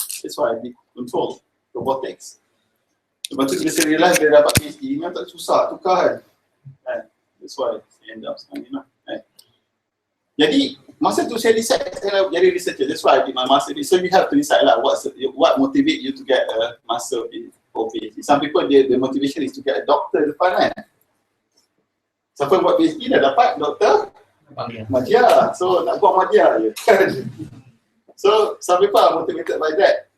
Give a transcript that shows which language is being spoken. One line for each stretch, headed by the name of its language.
English: That's why I did control, robotics.
Malay: Lepas tu bila saya realize dia dapat PhD, memang tak susah tukar kan. That's why saya end up sekarang ni lah. Jadi masa tu saya decide saya nak jadi researcher.
English: That's why I did my master. So you have to decide lah what motivate you to get a master or PhD. Some people the motivation is to get a doctor
Malay: depan kan. Siapa yang buat PhD dah dapat doktor Madya. So nak buat Madya je.
English: So some people are motivated by that.